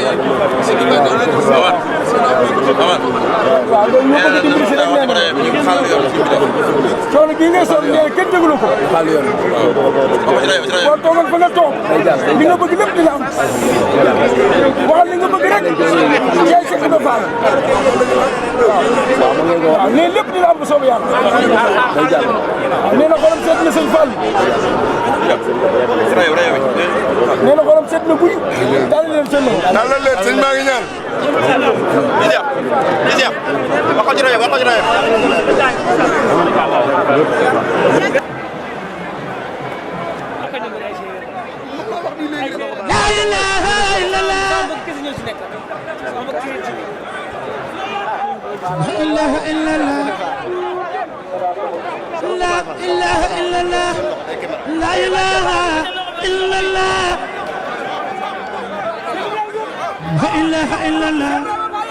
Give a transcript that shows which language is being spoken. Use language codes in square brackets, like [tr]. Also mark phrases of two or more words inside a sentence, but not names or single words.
[wo] waaw loolu ñoo bëgg a dimbali si rek nee na coono gii ngay sonn nee kenn déglu ko boo toogal fa nga toog li nga bëgg lépp dina am waxal li nga bëgg rek yaay Cheikh Ibra Fall waaw nee lépp dina am bu soobee yàlla waaw nee na xolam seet na sëñ Fall nee na xolam seet na guy daal leen seen dalal leen sëñ maa ngi ñaan waxal ci rajo waxal ci rajo [ar] لا إله إلا الله لا إله إلا الله لا إله إلا الله لا إله إلا الله لا إله إلا الله